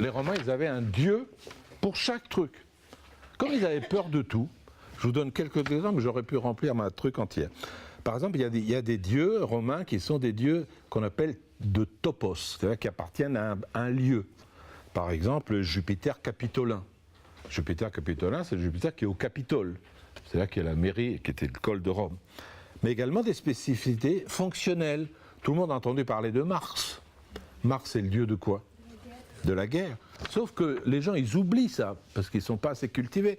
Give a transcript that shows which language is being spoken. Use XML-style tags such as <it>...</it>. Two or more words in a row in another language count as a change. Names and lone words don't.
<fr>Les Romains, ils avaient un dieu pour chaque truc. Comme ils avaient peur de tout, je vous donne quelques exemples, j'aurais pu remplir ma truc entière. Par exemple, il y a des dieux romains qui sont des dieux qu'on appelle de topos, c'est-à-dire qui appartiennent à un lieu. Par exemple, Jupiter capitolin. Jupiter capitolin, c'est le Jupiter qui est au Capitole. C'est là qu'il y a la mairie, qui était le col de Rome. Mais également des spécificités fonctionnelles. Tout le monde a entendu parler de Mars. Mars, c'est le dieu de quoi? De la guerre. Sauf que les gens, ils oublient ça, parce qu'ils ne sont pas assez cultivés.</fr>